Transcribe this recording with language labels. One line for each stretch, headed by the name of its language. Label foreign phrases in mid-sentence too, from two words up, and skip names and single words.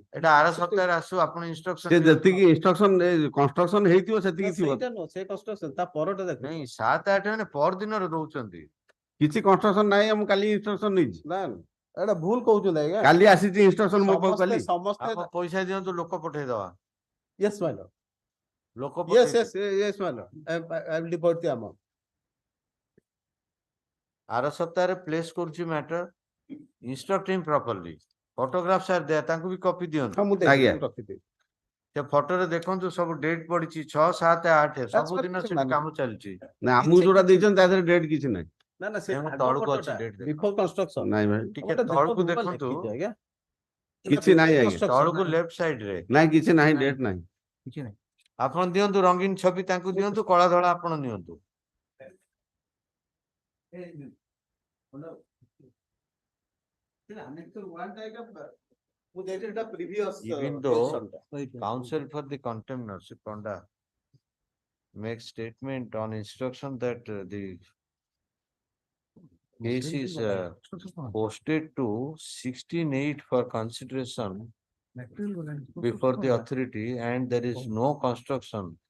Odia: ଏଟା ଆର ସପ୍ତାହରେ ଆସୁ ଆପଣ ଇନଷ୍ଟ୍ରକ୍ସନ ସେ ଯେତିକି
English: instruction construction
Odia: ହେଇଥିବ ସେତିକି ଥିବ। ସେଇଟା ନୁହଁ, ସେ କନଷ୍ଟ୍ରକ୍ସନ ତା ପରଟା ଦେଖ। ନାଇଁ 7/8 ମାନେ ପର ଦିନର ଦଉଛନ୍ତି। କିଛି କନଷ୍ଟ୍ରକ୍ସନ ନାହିଁ, ମୁଁ କାଲି ଇନଷ୍ଟ୍ରକ୍ସନ ନେଇଛି। ନା ଏଟା ଭୁଲ କହୁଛନ୍ତି ଆଜ୍ଞା। କାଲି ଆସିଛି ଇନଷ୍ଟ୍ରକ୍ସନ ମୋ ପାଖକୁ କାଲି। ସମସ୍ତେ ଆପଣ ପଇସା ଦିଅନ୍ତୁ, ଲୋକ ପଠେଇଦବା।
English: Yes, my lord.
Odia: ଲୋକ
English: Yes,
Odia: ପଠେଇ
English: yes, my lord. I will deport the amount.
Odia: ଆର ସପ୍ତାହରେ ପ୍ଲେସ୍ କରୁଛି ମ୍ୟାଟର,
English: instruct him properly. photographs are there,
Odia: ତାଙ୍କୁ ବି କପି ଦିଅନ୍ତୁ। ଆଜ୍ଞା। ସେ ଫଟୋରେ ଦେଖନ୍ତୁ ସବୁ ଡେଟ୍ ପଡିଛି 6, 7, 8 ସବୁଦିନ ସେଠି କାମ ଚାଲିଛି। ନା ଆମକୁ ଯୋଉଟା ଦେଇଛନ୍ତି ତା ଦେହରେ ଡେଟ୍ କିଛି ନାହିଁ। ନା ନା ସେ ତଳକୁ ଅଛି ଡେଟ୍
English: before construction.
Odia: ନାଇଁ ଭାଇ ଟିକେ ତଳକୁ ଦେଖନ୍ତୁ, ଆଜ୍ଞା କିଛି ନାହିଁ ଆଜ୍ଞା। ତଳକୁ
English: left side
Odia: ରେ ନାଇଁ କିଛି ନାହିଁ, ଡେଟ୍ ନାହିଁ। କିଛି ନାହିଁ। ଆପଣ ଦିଅନ୍ତୁ ରଙ୍ଗୀନ ଛବି, ତାଙ୍କୁ ଦିଅନ୍ତୁ, କଳା ଧଳା ଆପଣ ନିଅନ୍ତୁ।
English: Even though counsel for the contempt, Panda makes statement on instruction that the case is posted to 16/8 for consideration before the authority and there is no construction.